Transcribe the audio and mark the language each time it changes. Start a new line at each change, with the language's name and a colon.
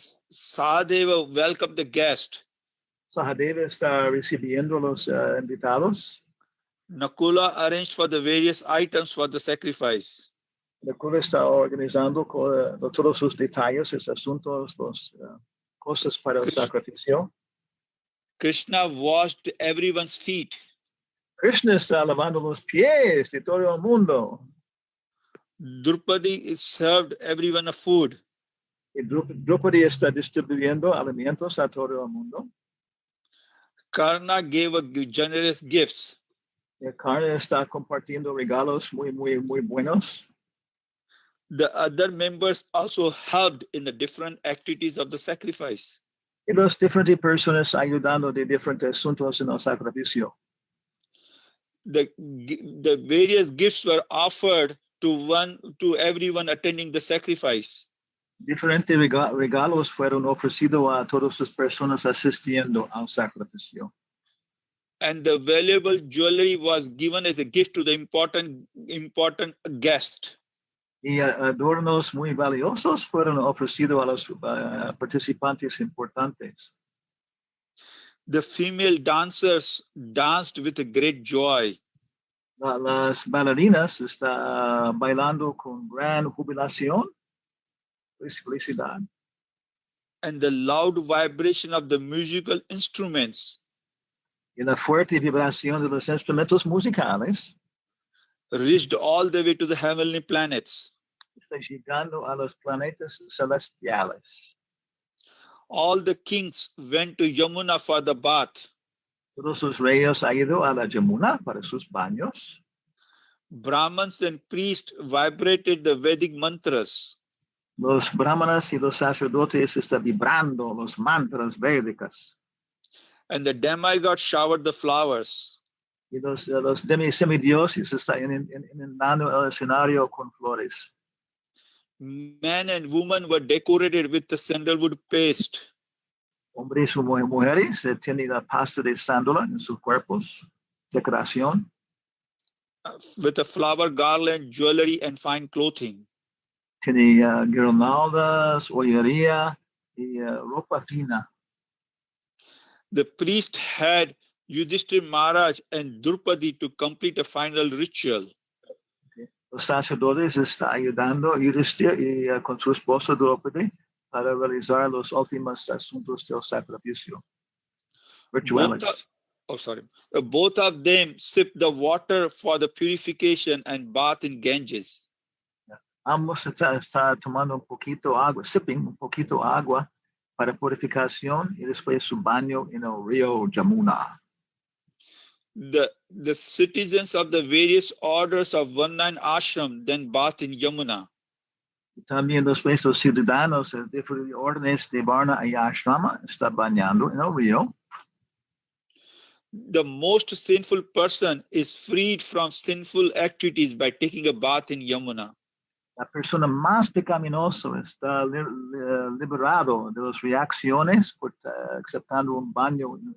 English: Sahadeva welcomed the guest.
Spanish: Sahadeva está recibiendo los invitados.
English: Nakula arranged for the various items for the sacrifice.
Spanish: Nakula está organizando todos sus detalles, los asuntos, las cosas para el sacrificio.
English: Krishna washed everyone's feet.
Spanish: Krishna está lavando los pies de todo el mundo.
English: Draupadi served everyone a food.
Spanish: Draupadi está distribuyendo alimentos a todo el mundo.
English: Karna gave generous gifts.
Spanish: Karna está compartiendo regalos muy buenos.
English: The other members also helped in the different activities of the sacrifice.
Spanish: Y las diferentes personas ayudando de diferentes asuntos en el sacrificio.
English: The various gifts were offered to everyone attending the sacrifice.
Spanish: Diferentes regalos fueron ofrecidos a todas las personas asistiendo al sacrificio.
English: And the valuable jewelry was given as a gift to the important guest.
Spanish: Y adornos muy valiosos fueron ofrecidos a los participantes importantes.
English: The female dancers danced with a great joy.
Spanish: Las bailarinas están bailando con gran jubilación, felicidad.
English: And the loud vibration of the musical instruments
Spanish: Y la fuerte vibración de los instrumentos musicales
English: reached all the way to the heavenly planets.
Spanish: está llegando a los planetas celestiales.
English: All the kings went to Yamuna for the bath.
Spanish: Todos los reyes han ido a la Yamuna para sus baños.
English: Brahmins and priests vibrated the Vedic mantras.
Spanish: Los brahmanas y los sacerdotes están vibrando los mantras védicos.
English: And the demigods showered the flowers.
Spanish: Y los semidioses están inundando el escenario con flores.
English: Men and women were decorated with the sandalwood paste.
Spanish: Hombres y mujeres tienen la pasta de sándalo en sus cuerpos, decoración.
English: With a flower garland, jewelry, and fine clothing.
Spanish: Tiene guirnaldas, joyería y ropa fina.
English: The priest had Yudhishthira Maharaj and Draupadi to complete a final ritual.
Spanish: Los sacerdotes están ayudando a Yudhishthira y con su esposa Draupadi para realizar los últimos asuntos del sacrificio. Rituales.
English: Both of them sipped the water for the purification and bath in Ganges.
Spanish: Ambos están tomando un poquito agua, sipping un poquito agua para purificación y después su baño en el río Yamuna.
English: The citizens of the various orders of 19 ashram then bathed in Yamuna.
Spanish: También después los ciudadanos de diferentes órdenes de Varna y Ashrama están bañando en el río.
English: The most sinful person is freed from sinful activities by taking a bath in Yamuna.
Spanish: La persona más pecaminosa está liberado de las reacciones por aceptando un baño